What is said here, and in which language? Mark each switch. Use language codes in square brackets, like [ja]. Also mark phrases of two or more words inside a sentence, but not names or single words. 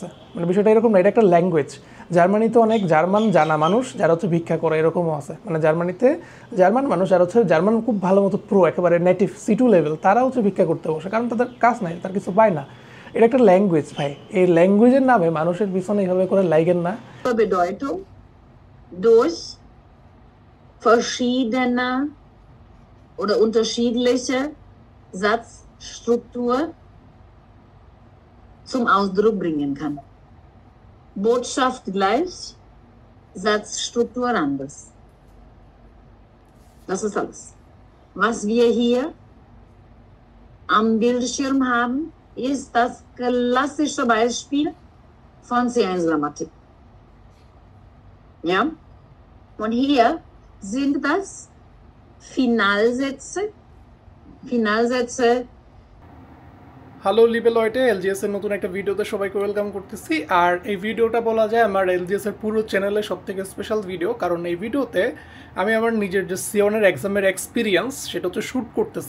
[bn] মানে বিষয়টা এরকম না, এটা একটা ল্যাঙ্গুয়েজ। জার্মানিতে অনেক জার্মান জানা মানুষ যারা হচ্ছে ভিক্ষা করে, এরকমও আছে। মানে জার্মানিতে জার্মান মানুষ যারা হচ্ছে জার্মান খুব ভালো মতো প্রো, একেবারে [en] native C2 level, [bn] তারা হচ্ছে ভিক্ষা করতে বসে, কারণ তাদের কাজ নাই, তার কিছু পায় না। এটা একটা ল্যাঙ্গুয়েজ ভাই, এই ল্যাঙ্গুয়েজের নামে মানুষের পিছনে এইভাবে করে লাইগেন না। [de] Bedeutung durch verschiedene oder unterschiedliche Satzstruktur zum Ausdruck bringen kann. Botschaft gleich, Satzstruktur anders. Das ist alles. Was wir hier am Bildschirm haben, ist das klassische Beispiel von C1-Grammatik. Ja? Und hier sind das Finalsätze. Hallo liebe Leute, [bn] LGS এর নতুন একটা ভিডিওতে সবাইকে ওয়েলকাম করতেছি। আর এই ভিডিওটা বলা যায় আমার LGS এর পুরো চ্যানেলের সব থেকে [en] special video, [bn] কারণ এই ভিডিওতে আমি আমার নিজের যে C1-এর [en] exam experience [bn] সেটা হচ্ছে শ্যুট করতেছি।